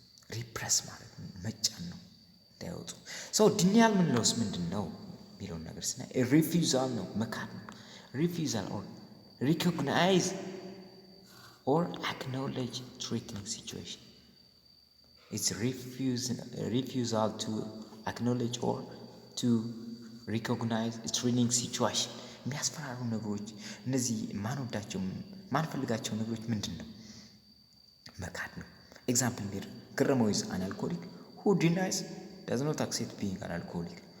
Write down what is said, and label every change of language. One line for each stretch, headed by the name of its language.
Amharic: ሪፕረስ ማድረግ መጫን ነው እንዳይወጡ። ሰው ዲኒያል ምንለውስ ምንድን ነው የሚለውን ነገር ስናይ ሪፊውዛል ነው፣ መካድ ነው።
English: ሪፊውዛል ኦር ሪኮግናይዝ ኦር አክኖሌጅ threatening situation. It's refusal to acknowledge or to recognize a threatening situation.
Amharic: የሚያስፈራሩ ነገሮች እነዚህ ማንፈልጋቸው ነገሮች ምንድን ነው? መካድ ነው።
English: ኤግዛምፕል ሜር ገረመው is an alcoholic who denies does not accept being an alcoholic.